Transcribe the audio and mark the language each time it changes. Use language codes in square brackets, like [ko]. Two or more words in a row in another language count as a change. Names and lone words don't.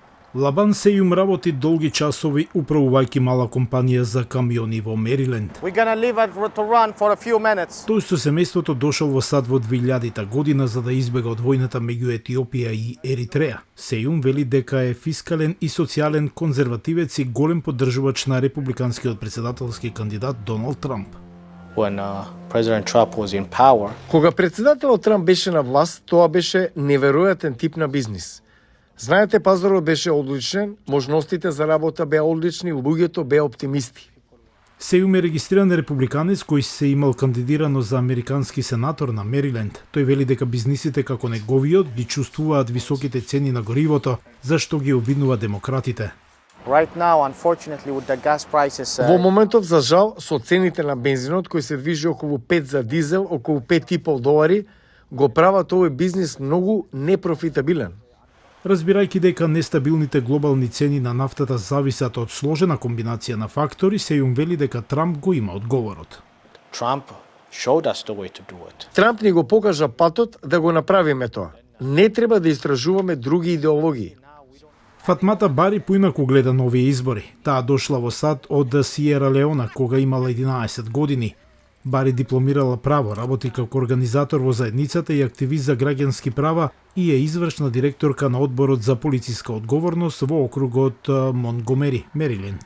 [mk] Лабан Сејум работи долги часови управувајќи мала компанија за камиони во Мериленд. [en] We're gonna leave it to run for a few minutes. [mk] Тој со семејството дошол во САД во 2000 година за да избега од војната меѓу Етиопија и Еритреја. Сејум вели дека е фискален и социјален конзервативец и голем поддржувач на републиканскиот председателски кандидат Доналд Трамп. [en] When President Trump was in power, [mk] Кога председателот Трамп беше на власт, тоа беше неверојатен тип на бизнис. Знаете, пазарот беше одличен, можностите за работа беа одлични, луѓето беа оптимисти. Сејум е регистриран републиканец кој се имал кандидирано за американски сенатор на Мериленд. Тој вели дека бизнисите како неговиот ги чувствуваат високите цени на горивото, зашто ги обвинува демократите. [en] right now, unfortunately, with the gas prices, [mk] Во моментов, за жал, со цените на бензинот кој се движи околу 5 за дизел, околу $5,5, го прават овој бизнис многу непрофитабилен. Разбирајќи дека нестабилните глобални цени на нафтата зависат од сложена комбинација на фактори, Сејум вели дека Трамп го има одговорот. [en] Trump showed us the way to do it. [mk] Трамп ни го покажа патот да го направиме тоа. Не треба да истражуваме други идеологии. Фатмата Бари поинаку гледа нови избори. Таа дошла во САД од Сиера Леона кога имала 11 години. Бари дипломирала право, работи како организатор во заедницата и активист за граѓански права и е извршна директорка на одборот за полициска одговорност во округот Монгомери, Мериленд.